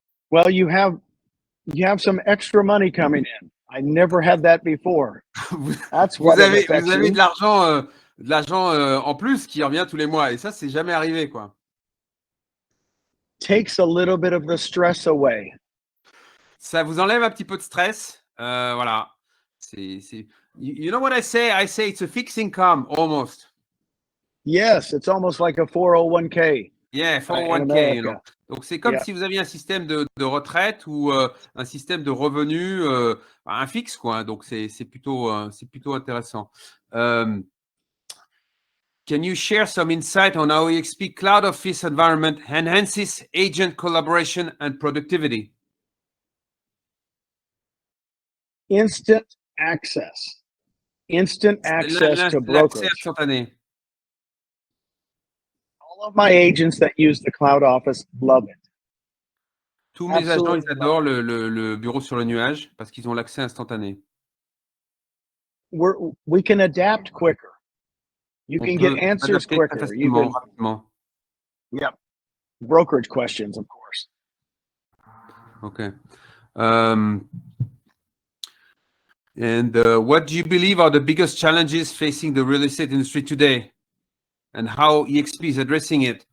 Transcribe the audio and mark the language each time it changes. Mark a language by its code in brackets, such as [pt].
[en] Well, you have some extra money coming in. I never had that before. That's what [fr] vous avez [en] me. [fr] de l'argent en plus qui revient tous les mois, et ça, c'est jamais arrivé, quoi. [en] Takes a little bit of the stress away. [fr] Ça vous enlève un petit peu de stress. Voilà. [en] You know what I say? I say it's a fixed income almost. Yes, it's almost like a 401k. Yeah, 401k, you know. [fr] Donc, c'est comme si vous aviez un système de retraite ou un système de revenus, un fixe, quoi. Donc, c'est plutôt intéressant. [en] Can you share some insight on how EXP Cloud Office environment enhances agent collaboration and productivity? Instant access. Instant access to brokerage. [fr] L'accès instantané. [en] All of my agents that use the cloud office love it. [fr] Tous mes agents, ils adorent le bureau sur le nuage parce qu'ils ont l'accès instantané. [en] We can adapt quicker. You can get answers quicker. [fr] Rapidement. [en] Yep. Brokerage questions, of course. Okay. And what do you believe are the biggest challenges facing the real estate industry today, and how EXP is addressing it?